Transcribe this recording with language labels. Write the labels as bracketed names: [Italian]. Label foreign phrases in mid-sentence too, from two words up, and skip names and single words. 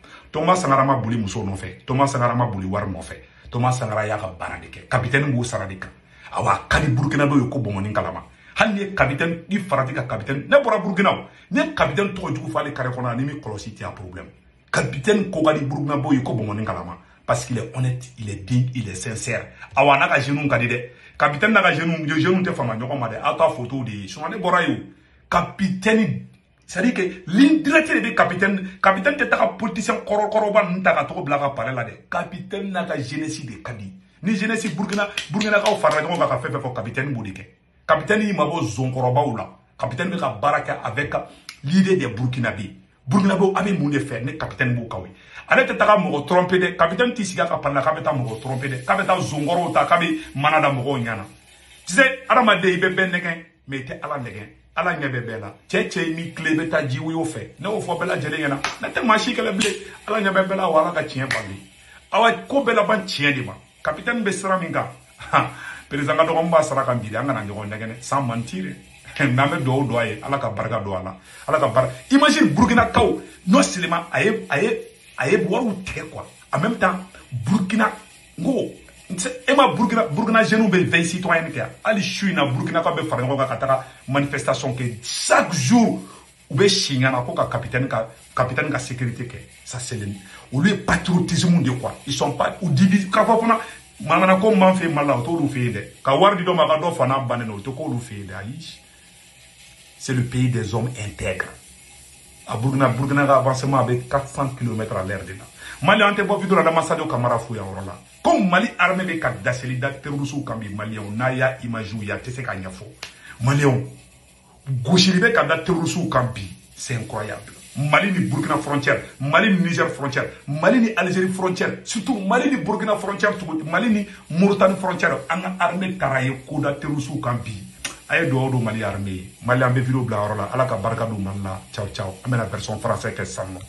[Bambara] Thomas Sankara ma boli muso nɔfɛ Thomas Sankara ma boli wari nɔfɛ Thomas Sankara y'a ka baara de kɛ capitaine b'o sara de kan awa ka di Burkina dɔw ye ko bɔnbɔnni kalama hali ni ye capitaine i farati ka capitaine ne bɔra Burkina o ni ye capitaine tɔgɔ jugu fɔ ale carré kɔnɔ ni min kɔlɔsi tɛ a problème capitaine ko ka di Burkina dɔw ye ko bɔnbɔnni kalama [French] parce qu'il est honnête il est digne il est sincère [Bambara] awa n'a ka jeune ka di dɛ capitaine n'a ka jeune tɛ fama ɲɔgɔn ma dɛ aw ka photo de ye sinon ne bɔra ye o capitaine [French] c'est-à-dire que ligne directe [Bambara] de capitaine tɛ taga politicien kɔrɔba ninnu ta ka tɔgɔ bila ka palais la dɛ capitaine n'a ka jeunesse de ka di ni jeunesse Burkinakaw farala ɲɔgɔn kan ka fɛn fɛn fɔ capitaine b'o de kɛ capitaine y'i mabɔ zonkɔrɔbaw la capitaine bɛ ka baara kɛ [French] avec l'idée des Burkinabés Burkinabés [Bambara] a bɛ mun de fɛ ne capitaine b'o kaw ye ale tɛ taga mɔgɔ tromper dɛ capitaine t'i sigi a ka palais la k'a bɛ taa mɔgɔ tromper dɛ k'a bɛ taa zonkɔrɔw ta k'a bɛ mana da mɔgɔw ɲɛna [French] tu sais [Bambara] adamaden i bɛ bɛɛ nɛgɛn mais i tɛ Ala nɛgɛn Ala ɲɛ bɛ bɛɛ la cɛ min tile bɛ taa ji woyo fɛ ne y'o fɔ bɛɛ lajɛlen ɲɛna ne tɛ maa si kɛlɛ bilen Ala ɲɛ bɛ bɛɛ la wa Ala ka tiɲɛ bali awa ko bɛɛ laban tiɲɛ de ma capitaine bɛ sira min kan président ka dɔgɔnin b'a sara kan bi an kana ɲɔgɔn nɛgɛn [French] sans mentir [Bambara] mais an bɛ dugawu don a ye Ala ka barika don a la Ala ka barika imagine Burkinakaw [French] non seulement [Bambara] a ye wariw tigɛ [French] quoi en même temps [Bambara] Burkina ngo e ma Burkina jeunes bɛ [French] veille citoyenne [Bambara] kɛ hali su in na Burkinakaw bɛ fara ɲɔgɔn kan ka taga manifestation kɛ [French] chaque jour [Bambara] u bɛ si ɲana ko ka capitaine ka sécurité kɛ [French] ça c'est [Bambara] olu ye patriotisme [French] de quoi ils sont pas ou divise [Bambara] k'a fɔ fana manana ko man fɛ Mali la o t'olu fɛ yen dɛ ka wari di dɔ ma ka dɔ fana bannen o tɛ k'olu fɛ yen dɛ ayi [French] c'est le pays des hommes intègres [Bambara] a Burkina ka avancement bɛ 400 km [French] à l'heure de la [Bambara] Mali an tɛ bɔ vidéo la dama Sadio Camara fo yan yɔrɔ la comme Mali armée bɛ ka daseli da terroristes kan bi maliyɛnw n'a y'a image ye a tɛ se ka ɲɛfɔ maliyɛnw gosili bɛ ka da terroristes kan bi [French] c'est incroyable [Bambara] Mali ni Burkina frontière Mali ni Niger frontière Mali ni Algérie frontière surtout Mali ni Burkina frontière Mali ni Mauritanie frontière an ka armée taara ye ko da terroristes kan bi a ye dugawu don Mali armée ye Mali an bɛ vidéo bila yɔrɔ la Ala ka barika don Mali la ciao ciao an bɛna [French] version français [Bambara] kɛ sisan nɔ